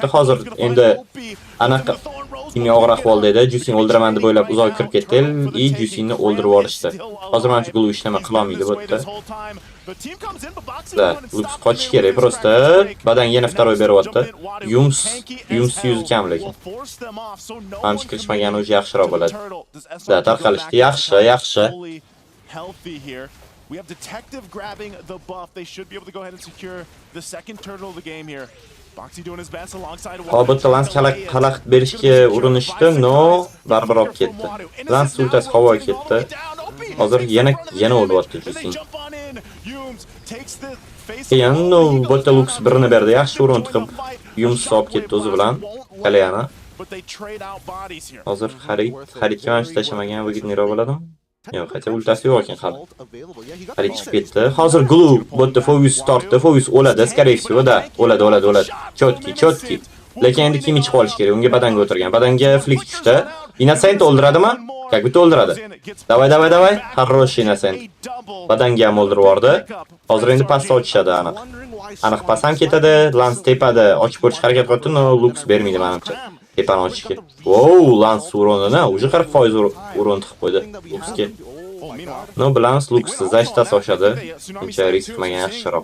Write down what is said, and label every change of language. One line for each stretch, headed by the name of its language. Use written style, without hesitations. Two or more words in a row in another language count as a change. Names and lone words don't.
Uzbek: Hozir endi anaqa Kimi og'ir ahvolda edi, Juicyni o'ldiraman deb o'ylab uzoq kirib ketdi, Juicyni o'ldirib yuborishdi. Hozir menimcha Glue ishlama qila olmaydi botda. Da, Lux qochish kerak, prosta Badang yana vtoroy beryapti. Yums yuzi kam lekin. Menimcha kirishmagani o'zi yaxshiroq bo'ladi. Da, tarqalishdi yaxshi.
English: Healthy here. We have Detective grabbing the buff. They should be able to go ahead and secure the second turtle of the game here. Boxy doing his best alongside
Uzbek: Hozir Lans xalaqit berishga urinishdi, no, baribir olib ketdi. Lans ultasi havoga ketdi. Hozir yana o'lyapti Juicy.
English: Yumes takes the
Uzbek: Keyin botda Lux birini berdi, yaxshi urin tiqib, yumsiz olib ketdi o'zi bilan Kaleyani. Hozir xaridga mana tashlamagan Vignero bo'ladimi? Yo'q, qancha ultasi yo'q ekan hali. Xarid chiqib ketdi. Hozir Glue botda Focus tortdi. Focus o'ladi,
Russian: skорее всего,
Uzbek: da. O'ladi. Chotki. Lekin endi kim chiqib olish kerak? Unga badanga o'tirgan. Badanga flick tushdi. Innocent o'ldiradimi?
Russian: Как будто o'ldiradi. Давай. Хороший Innocent.
Uzbek: Badanga ham o'ldirib yubordi. Hozir endi pastga ochishadi aniq. Aniq pas ham ketadi. Lance tepada ochib ko'rish harakat qildi, no Lux bermaydi menimcha. Tepani ochishga. Wow, Lance uronini, уже 40% uron tiqib qo'ydi Luxga. No, bilamiz Lux zashtasi oshadi. Uncha risk qilmagan yaxshiroq.